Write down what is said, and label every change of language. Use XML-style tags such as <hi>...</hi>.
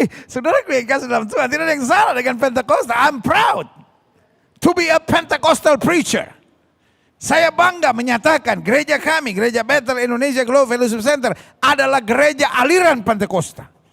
<id>Saudara gue yang kasih dalam Tuhan, tidak ada yang salah dengan Pentakosta.</id> <en>I'm proud to be a Pentecostal preacher.</en> <id>Saya bangga menyatakan gereja kami, Gereja Bethel Indonesia Global Fellowship Center adalah gereja aliran Pentakosta.</id>